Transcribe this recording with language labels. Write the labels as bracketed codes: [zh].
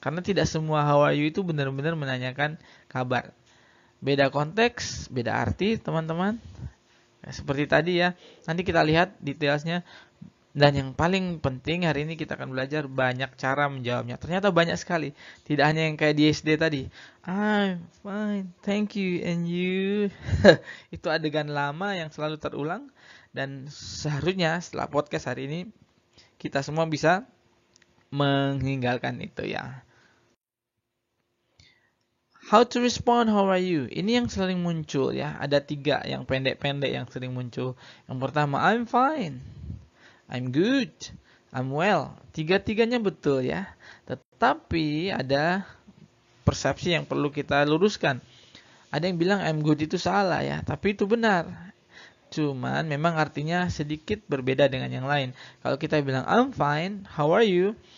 [id] Karena tidak semua [en] how are you [id] itu benar-benar menanyakan kabar. Beda konteks, beda arti, teman-teman. Ya, seperti tadi ya. Nanti kita lihat detailsnya. Dan yang paling penting hari ini kita akan belajar banyak cara menjawabnya. Ternyata banyak sekali. Tidak hanya yang kayak di SD tadi. [en] I'm fine, thank you, and you. [id] Itu adegan lama yang selalu terulang. Dan seharusnya setelah podcast hari ini, kita semua bisa meninggalkan itu ya. [en] How to respond, how are you? [id] Ini yang sering muncul ya. Ada 3 yang pendek-pendek yang sering muncul. Yang pertama, [en] I'm fine. I'm good, I'm well. [id] Tiga-tiganya betul ya. Tetapi ada persepsi yang perlu kita luruskan. Ada yang bilang [en] I'm good [id] itu salah ya, tapi itu benar. Cuman memang artinya sedikit berbeda dengan yang lain. Kalau kita bilang [en] I'm fine, how are you?